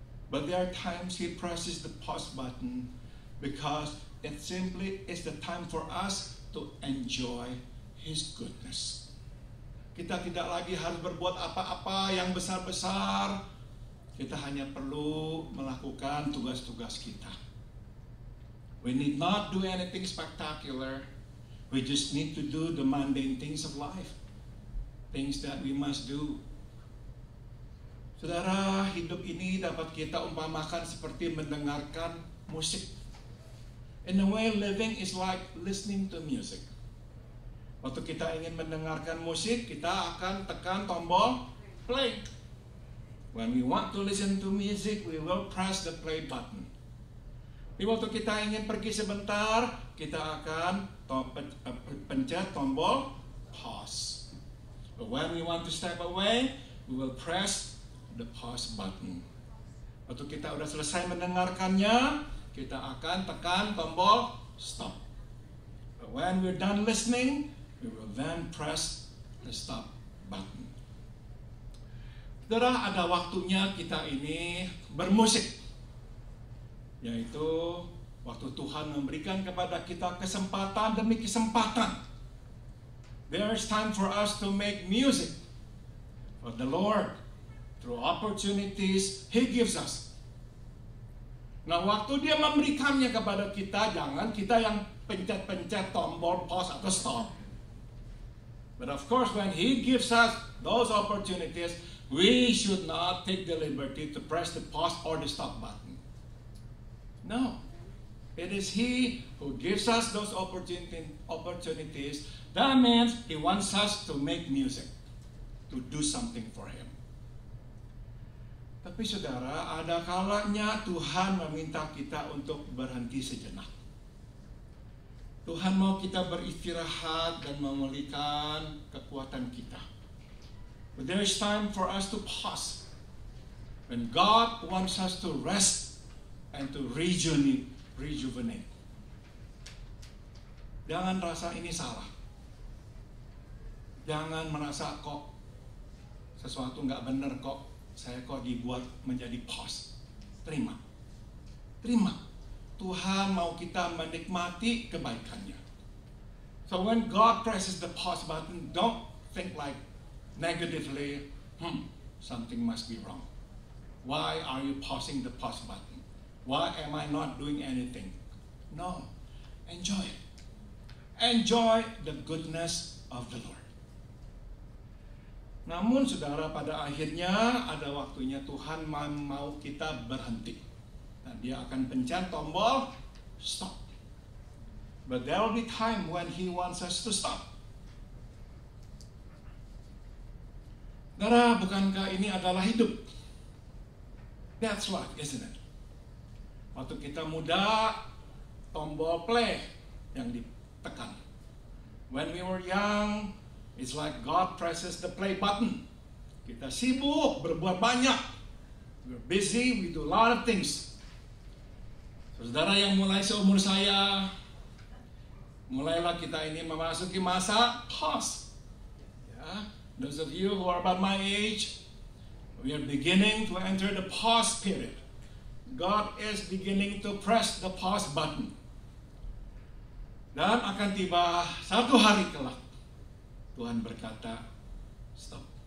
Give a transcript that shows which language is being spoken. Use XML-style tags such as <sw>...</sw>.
<en>But there are times He presses the pause button because it simply is the time for us to enjoy His goodness.</en> <id>Kita tidak lagi harus berbuat apa-apa yang besar-besar. Kita hanya perlu melakukan tugas-tugas kita.</id> <en>We need not do anything spectacular. We just need to do the mundane things of life. Things that we must do.</en> <id>Saudara, hidup ini dapat kita umpamakan seperti mendengarkan musik.</id> <en>In a way, living is like listening to music.</en> <id>Waktu kita ingin mendengarkan musik, kita akan tekan tombol play.</id> <en>When we want to listen to music, we will press the play button.</en> <id>Di waktu kita ingin pergi sebentar, kita akan pencet tombol pause.</id> <en>But when we want to step away, we will press the pause button.</en> <id>Waktu kita udah selesai mendengarkannya, kita akan tekan tombol stop.</id> <en>But when we're done listening, we will then press the stop button.</en> <id>Saudara, ada waktunya kita ini bermusik, yaitu waktu Tuhan memberikan kepada kita kesempatan demi kesempatan.</id> <en>There is time for us to make music for the Lord through opportunities He gives us.</en> <id>Nah, waktu Dia memberikannya kepada kita, jangan kita yang pencet-pencet tombol pause atau stop.</id> <en>But of course, when He gives us those opportunities, we should not take the liberty to press the pause or the stop button. No. It is He who gives us those opportunities. That means He wants us to make music, to do something for Him.</en> <id>Tapi saudara, ada kalanya Tuhan meminta kita untuk berhenti sejenak. Tuhan mau kita beristirahat dan memulihkan kekuatan kita.</id> <en>But there is time for us to pause. When God wants us to rest and to rejuvenate.</en> <id>Jangan rasa ini salah. Jangan merasa kok sesuatu nggak benar kok. Saya kok dibuat menjadi pause. Terima. Terima. Tuhan mau kita menikmati kebaikannya.</id> <en>So when God presses the pause button, don't think like negatively, something must be wrong. Why are you pausing the pause button? Why am I not doing anything? No, enjoy it. Enjoy the goodness of the Lord.</en> <id>Namun saudara, pada akhirnya ada waktunya Tuhan mau kita berhenti. Nah, dia akan pencet tombol stop.</id> <en>But there will be time when He wants us to stop.</en> <id>Saudara, bukankah ini adalah hidup?</id> <en>That's life, isn't it?</en> <id>Waktu kita muda, tombol play yang ditekan.</id> <en>When we were young, it's like God presses the play button.</en> <id>Kita sibuk, berbuat banyak.</id> <en>We're busy, we do a lot of things.</en> <id>Saudara yang mulai seumur saya, mulailah kita ini memasuki masa pause.</id> <en>Ya, those of you who are about my age, we are beginning to enter the pause period. God is beginning to press the pause button.</en> <id>Dan akan tiba satu hari kelak, Tuhan berkata, stop.</id>